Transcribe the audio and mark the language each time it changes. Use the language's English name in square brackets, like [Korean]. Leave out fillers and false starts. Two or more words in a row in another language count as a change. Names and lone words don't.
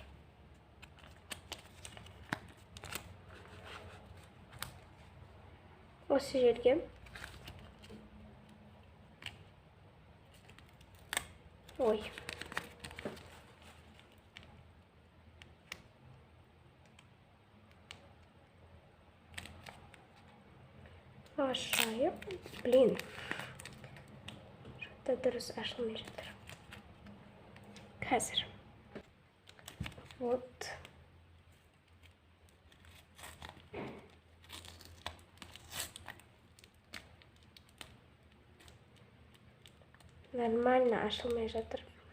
[Kazakh] Осы жерге ой. Ашайық. Блин. Что-то дұрыс ашылмай жатыр. Қазір. Вот. Нормально ашылмай жатыр.